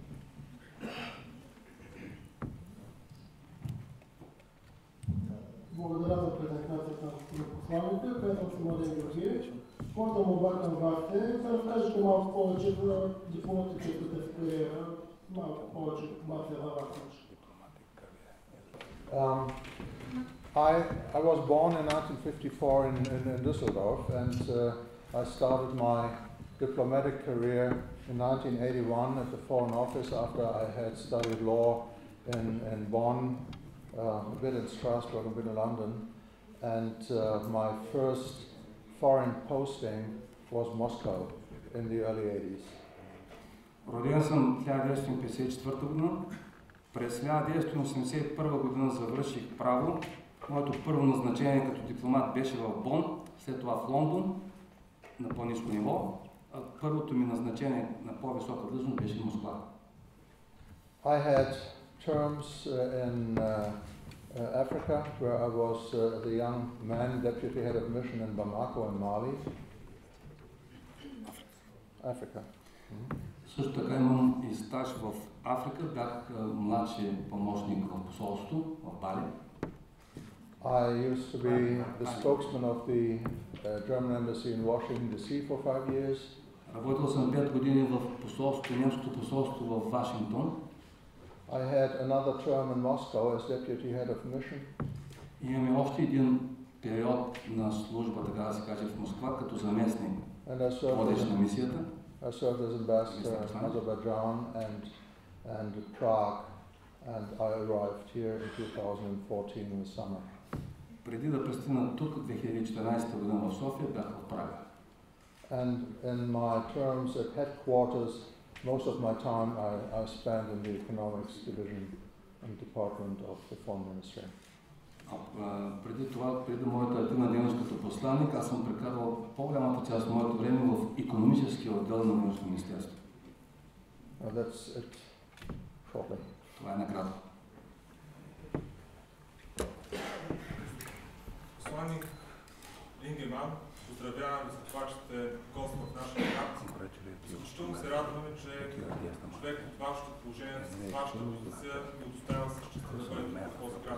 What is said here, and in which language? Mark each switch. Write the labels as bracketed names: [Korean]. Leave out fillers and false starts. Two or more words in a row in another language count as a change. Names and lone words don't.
[Bulgarian] Благодаря за презентацията на посланника. Казвам се Младен Георгиев. Моята молба към вас е да разкажете малко повече за дипломатическата си кариера, малко повече информация за вас. [English] I was born in 1954 in Düsseldorf, and I started my diplomatic career in 1981 at the Foreign Office after I had studied law in Bonn, a bit in Strasbourg, a bit in London, and my first foreign posting was Moscow in the early 80s. [Bulgarian] Роден съм 1954 година. През 1981 година завърших право. Моето първо назначение като дипломат беше в Бон, след това в Лондон, на по-ниско ниво. А първото ми назначение на по-висока длъжност беше в Москва. [English] I had terms in Africa, where I was the young man deputy head of mission in Bamako in Mali. Africa. [Bulgarian] Също така имам и стаж в Африка. Бях младши помощник в посолство в Бали. [English] I used to be the spokesman of the German embassy in Washington DC for 5 years. [Bulgarian] Работил съм 5 години в посолството, немското посолство в Вашингтон. [English] I had another term in Moscow as deputy head of mission. [Bulgarian] Имаме още един период на служба, така да се каже, в Москва, като заместник, водещ на мисията. [English] I served as ambassador in Azerbaijan and Prague, and I arrived here in 2014 in the summer. [Bulgarian] Преди да пристигна тук 2014 година в София, бях в Прага. [English] And in my terms at headquarters, most of my time I spent in the economics division and department of the foreign ministry. [Bulgarian] Преди това, преди моята активна дейност като посланник, аз съм прекарал по-голямата част от моето време в икономическия отдел на външно министерство. [English] That's it, shortly. [Bulgarian] Това е накратко. Посланник Лингеман, поздравявам ви за това, че сте гост в нашия град. Изключително се радваме, че човек от вашето положение, с вашата позиция ви удостоява с честа да бъдете в този град.